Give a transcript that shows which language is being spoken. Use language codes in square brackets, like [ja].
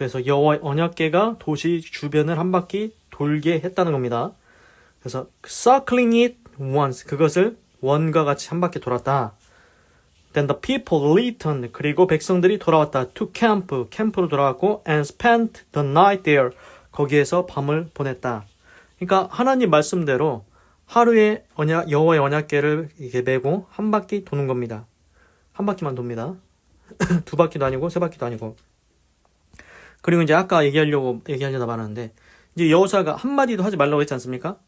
[ko] 그래서 여호와의 언약궤가 도시 주변을 한 바퀴 돌게 했다는 겁니다. 그래서 [en] circling it once [ko] 그것을 원과 같이 한 바퀴 돌았다. [en] Then the people returned [ko] 그리고 백성들이 돌아왔다. [en] To camp [ko] 캠프로 돌아왔고 [en] and spent the night there [ko] 거기에서 밤을 보냈다. 그러니까 하나님 말씀대로 하루에 여호와의 언약궤를 이렇게 메고 한 바퀴 도는 겁니다. 한 바퀴만 돕니다. 두 바퀴도 아니고 세 바퀴도 아니고. 그리고 이제 아까 얘기하려다 말았는데 이제 여호수아가 한마디도 하지 말라고 했지 않습니까?